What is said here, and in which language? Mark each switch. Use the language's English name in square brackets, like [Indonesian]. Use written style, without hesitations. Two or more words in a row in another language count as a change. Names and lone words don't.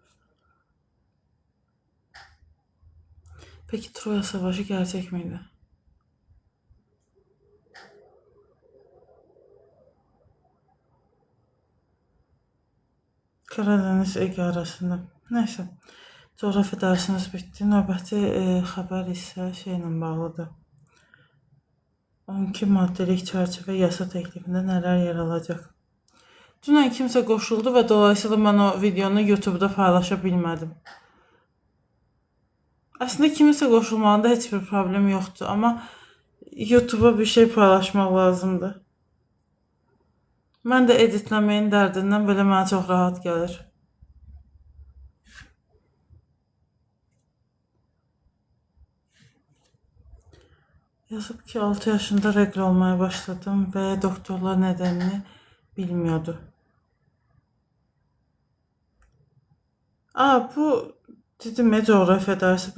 [Turkish] Peki Troya Savaşı gerçek miydi? Karadeniz Ege arasında. Neyse. Coğrafya dersimiz bitdi. [Azerbaijani] Növbəti xəbər isə şeylə bağlıdır. 12 maddelik çərçivə yasa təklifində nələr yer alacaq? Dünən kimsə qoşuldu və dolayısıyla mən o videonu YouTube'da paylaşa bilmədim. Aslında kimisə qoşulmağında heç bir problem yoxdur, amma YouTube'a bir şey paylaşmaq lazımdır. Mən də editləməyin dərdindən belə mənə çox rahat gəlir. Yazıb ki 6 yaşında regl olmaya başladım və doktorlar [Turkish] nedenini bilmiyordu. [Azerbaijani] Bu dedim [Turkish] coğrafya dersi.